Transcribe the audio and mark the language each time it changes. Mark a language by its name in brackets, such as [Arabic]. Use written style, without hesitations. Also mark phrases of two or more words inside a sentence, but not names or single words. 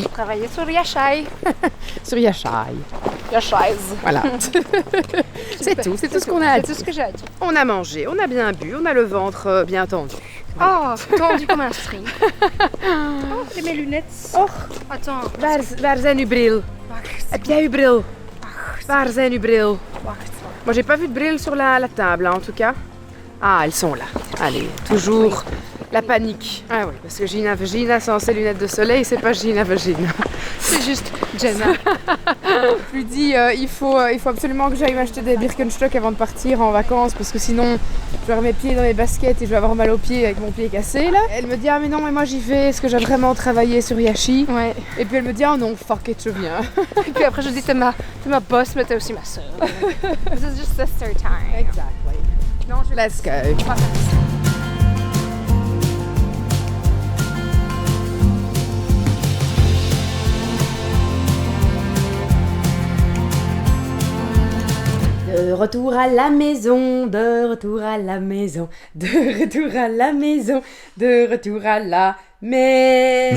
[French] Travailler sur Yashai. Sur Yashai. Yashai. Voilà. c'est tout ce qu'on a à C'est dire. tout ce que j'ai à dire. On a mangé, on a bien bu, on a le ventre bien tendu. Oh, tendu comme un string. Oh, j'ai mes lunettes. Oh, Attends. [Dutch] waar zijn uw bril? Heb jij uw bril? Waar zijn uw bril? [French] Moi j'ai pas vu de bril sur la table hein, en tout cas. Ah, elles sont là. Allez, toujours la panique. Ah oui, parce que Gina Vagina sans ses lunettes de soleil, c'est pas Gina Vagina. C'est juste Jenna. Je lui dis, il faut absolument que j'aille m'acheter des Birkenstock avant de partir en vacances parce que sinon je vais avoir mes pieds dans mes baskets et je vais avoir mal aux pieds avec mon pied cassé là. Elle me dit, ah mais non, mais moi j'y vais, est-ce que j'ai vraiment travaillé sur Yashi? Ouais. Et puis elle me dit, oh non, [English] fuck it, [French] je viens. Et puis après je dis, t'es ma boss, mais t'es aussi ma soeur. [English] This is just sister time. Exactly. [French] Non, je [English] Let's go. [French] De retour à la maison, de retour à la maison, de retour à la maison, de retour à la maison.